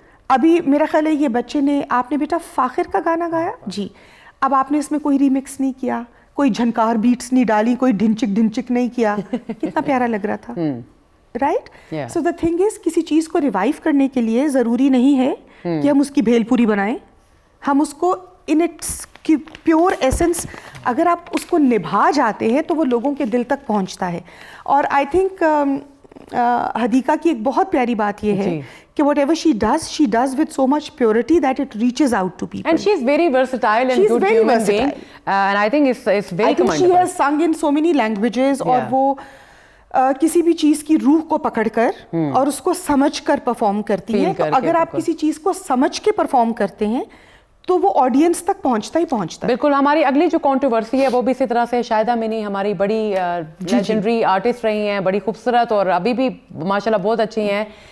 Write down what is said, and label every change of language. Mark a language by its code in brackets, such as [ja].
[ur] ابھی میرا خیال ہے یہ بچے نے, آپ نے بیٹا فاخر کا گانا گایا جی, اب آپ نے اس میں کوئی ریمکس نہیں کیا, کوئی جھنکار بیٹس نہیں ڈالی, کوئی ڈھنچک ڈھنچک نہیں کیا, کتنا پیارا لگ رہا تھا, right. [en] so the thing is, [ur] کسی چیز کو ریوائیو کرنے کے لیے ضروری نہیں ہے کہ ہم اس کی بھیل پوری بنائیں. ہم اس کو [en] in its pure essence, [ur] اگر آپ اس کو نبھا جاتے ہیں تو وہ لوگوں کے دل تک پہنچتا ہے. اور [en] I think [ur] حدیقہ کی ایک بہت پیاری بات یہ ہے کہ [en] whatever she does with so much purity that it reaches out to people. And she is very versatile and good human being. And I think it's very commendable. She has sung in so many languages [ur] اور وہ کسی بھی چیز کی روح کو پکڑ کر اور اس کو سمجھ کر پرفارم کرتی ہے. تو اگر آپ کسی چیز کو سمجھ کے پرفارم کرتے ہیں تو وہ آڈینس تک پہنچتا ہی پہنچتا ہے. بالکل. ہماری اگلی جو کنٹروورسی ہے وہ بھی اسی طرح سے شاہدہ منی ہماری بڑی لیجنڈری آرٹسٹ رہی ہیں, بڑی خوبصورت اور ابھی بھی ماشاءاللہ بہت اچھی ہیں.